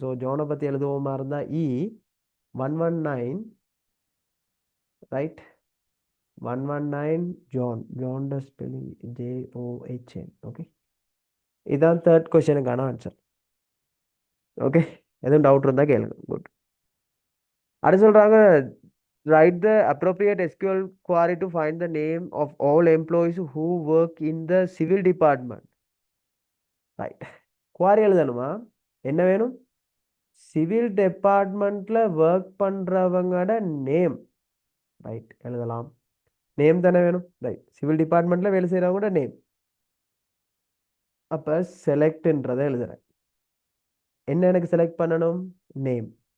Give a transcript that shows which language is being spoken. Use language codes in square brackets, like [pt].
[ta] So ஜோனை பற்றி எழுதுவோமா இருந்தால் E119. Right, 119 John. ஜானோட spelling JOHN. Okay, இதுதான் தேர்ட் கொஸ்டினுக்கான ஆன்சர். ஓகே, எதுவும் டவுட் இருந்தால் கேளுங்க. குட். அடுத்து சொல்கிறாங்க, [en] Write the appropriate SQL query to find the name of all employees who work in the civil department. [ta] Right, quarry எழுதணுமா? என்ன வேணும்? Civil டிபார்ட்மெண்ட்ல work பண்றவங்களோட name. Right, எழுதலாம். நேம் தானே வேணும். ரைட், சிவில் டிபார்ட்மெண்ட்ல வேலை செய்யறவங்களோட நேம். அப்ப செலக்ட்ன்றதை எழுதுறேன். என்ன எனக்கு செலக்ட் பண்ணணும்? நேம்.